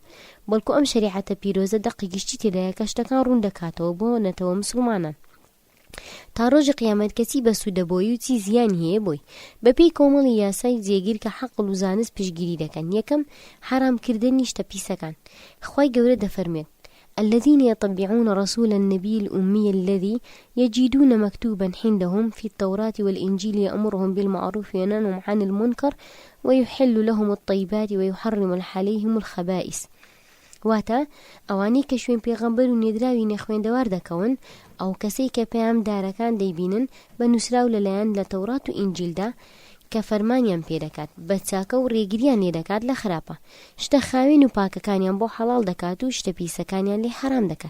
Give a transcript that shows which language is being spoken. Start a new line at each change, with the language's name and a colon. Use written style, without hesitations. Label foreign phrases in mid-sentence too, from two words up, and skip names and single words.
Central Kurdish: بەڵکو ئەم شەریعەتە پیرۆزە دەقی گشتی تێدایە کە شتەکان ڕوون دەکاتەوە بۆ نەتەوە مسلمانان. تا ڕۆژی قیامەت کەسی بە سوودەبۆیی و چی زیانی هەیە بۆی بەپێی کۆمەڵی یاسای جێگیر کە حەقڵ و زانست پشگیری دەکەن. یەکەم، حرامکردنی شتە پیسەکان. خوای گەورە دەفەرمێت:
Arabic: الذين يتبعون رسول النبي الأمي الذي يجدون مكتوبا عندهم في التوراة والإنجيل يأمرهم بالمعروف وينهاهم عن المنكر ويحل لهم الطيبات ويحرم عليهم الخبائث.
Central Kurdish: واتە ئەوانەی کە شوێن پێغەمبەر و نێدراوی نەخوێندەوار دەکەون، ئەو کەسەی کە پەیامدارەکان دەیبینن بە نووسراو لەلایەن لە تەورات و ئینجیلدا کە فەرمانیان پێدەکات، بە چاکە و ڕێگریان لێ دەکات لە خراپە، شتە خاوین و پاکەکانیان بۆ حەڵاڵ دەکات و شتە پیسەکانیان لێ حرام دەکات.